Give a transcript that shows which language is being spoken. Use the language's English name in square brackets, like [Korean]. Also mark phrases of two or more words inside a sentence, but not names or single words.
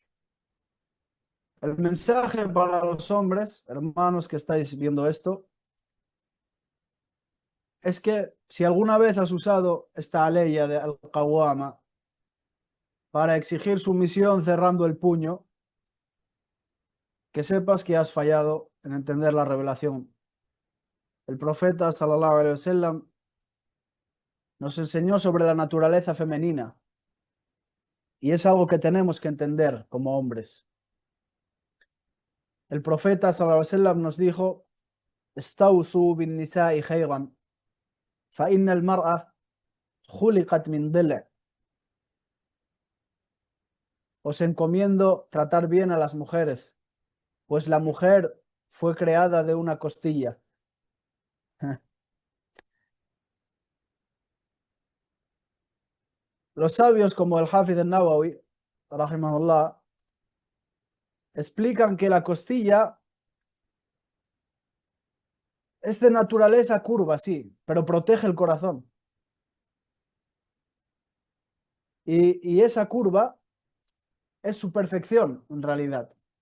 [Spanish] El mensaje para los hombres, hermanos que estáis viendo esto, es que si alguna vez has usado esta ley de Al-Qawwama para exigir sumisión cerrando el puño, que sepas que has fallado en entender la revelación. El profeta, [Arabic] صلى الله عليه وسلم, [Spanish] nos enseñó sobre la naturaleza femenina y es algo que tenemos que entender como hombres. El profeta, [Arabic] صلى الله عليه وسلم, [Spanish] nos dijo: [Arabic] "استوصوا بالنساء خيرا، فإن المرأة خلقت من ضلع'". [Spanish] Os encomiendo tratar bien a las mujeres, pues la mujer fue creada de una costilla. Los sabios como el Hafid al-Nawawi, rahimahullah, explican que la costilla es de naturaleza curva, sí, pero protege el corazón. Y esa curva es su perfección, en realidad.